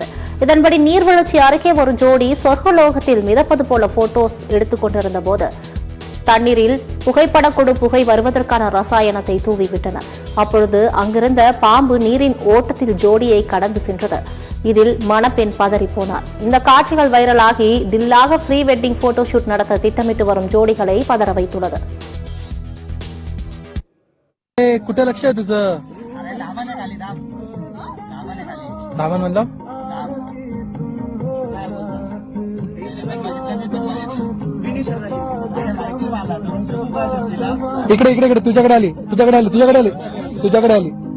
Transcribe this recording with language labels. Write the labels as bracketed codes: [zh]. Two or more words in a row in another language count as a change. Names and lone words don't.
[ta] இதன்படி நீர்வீழ்ச்சி அருகே ஒரு ஜோடி சொர்க்கலோகத்தில் மிதப்பது போல போட்டோஸ் எடுத்துக் கொண்டிருந்த போது தண்ணீரில் புகைப்படக்குழு புகை வருவதற்கான ரசாயனத்தை தூவிவிட்டனர். அப்பொழுது அங்கிருந்த பாம்பு நீரின் ஓட்டத்தில் ஜோடியை கடந்து சென்றது. இதில் மணப்பெண் பதறி போனார். இந்த காட்சிகள் வைரலாகி தில்லாக [en] pre wedding photo shoot [ta] நடத்த திட்டமிட்டு வரும் ஜோடிகளை பதற வைத்துள்ளது. [mr] कुठे लक्ष आहे तुझं? दामन म्हणलं इकडे इकडे इकडे तुझ्याकडे आली तुझ्याकडे आली तुझ्याकडे आली तुझ्याकडे आली